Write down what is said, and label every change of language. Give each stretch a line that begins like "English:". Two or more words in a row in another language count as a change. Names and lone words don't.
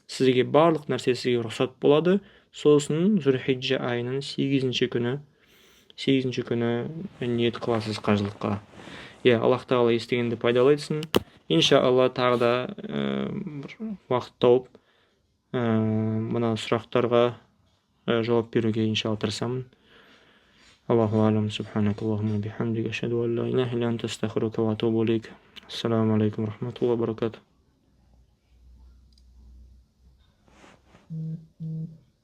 Kazakh: Сізге барлық нәрсе сізге рұқсат болады. Сосын Зулхиджа айының 8-ші күні ниет қыласыз қажылыққа. Аллах тағала естігенді пайдалы етсін. Иншалла тағы да уақыт тауып мына сұрақтарға жауап беруге иншалла тырысамын.
Arabic: الله أعلم. سبحانك اللهم وبحمدك أشهد أن لا إله إلا أنت أستغفرك وأتوب إليك. السلام عليكم رحمة الله وبركاته.